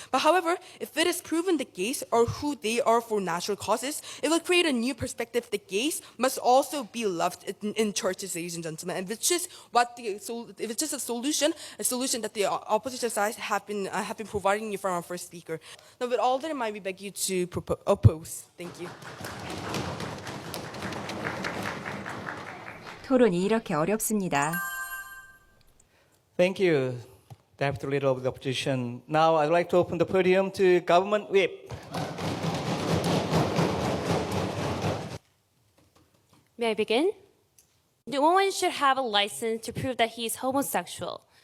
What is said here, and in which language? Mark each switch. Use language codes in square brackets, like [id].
[en] But however, if it is proven that gays are who they are for natural causes, it will create a new perspective that gays must also be loved in churches, ladies and gentlemen, and which is a solution that the opposition sides have been providing you from our first speaker. Now, with all that in mind, we beg you to oppose. Thank you. [ko] 토론이 이렇게 어렵습니다. [en] Thank you, Deputy Leader of the Opposition. Now I'd like to open the podium to Government Whip. May I begin? No one should have a license to prove that he is homosexual.